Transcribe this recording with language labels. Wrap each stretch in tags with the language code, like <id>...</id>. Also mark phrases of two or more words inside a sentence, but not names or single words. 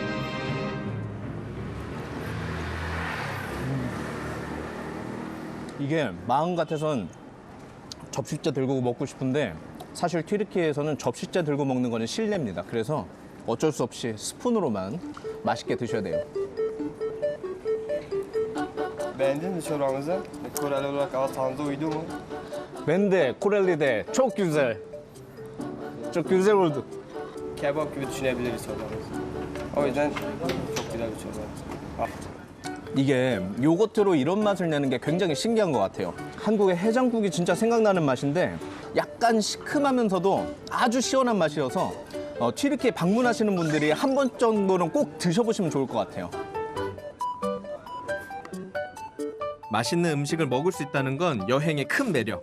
<ko>이게 마음 같아선 접시째 들고 먹고 싶은데 사실 튀르키예에서는 접시째 들고 먹는 거는 실례입니다. 그래서 어쩔 수 없이 스푼으로만 맛있게 드셔야 돼요.</ko> <tr>Beğendin mi çorbamızı? Koreli olarak ağız tadınıza uydu mu? Ben de Koreli de çok güzel. çok güzel oldu. Kebap gibi düşünebiliriz çorbamızı. O yüzden çok güzel bir çorba.</tr> <ko>이게 요거트로 이런 맛을 내는 게 굉장히 신기한 것 같아요. 한국의 해장국이 진짜 생각나는 맛인데 약간 시큼하면서도 아주 시원한 맛이어서 튀르키예 방문하시는 분들이 한 번 정도는 꼭 드셔보시면 좋을 것 같아요. 맛있는 음식을 먹을 수 있다는 건 여행의 큰 매력.</ko>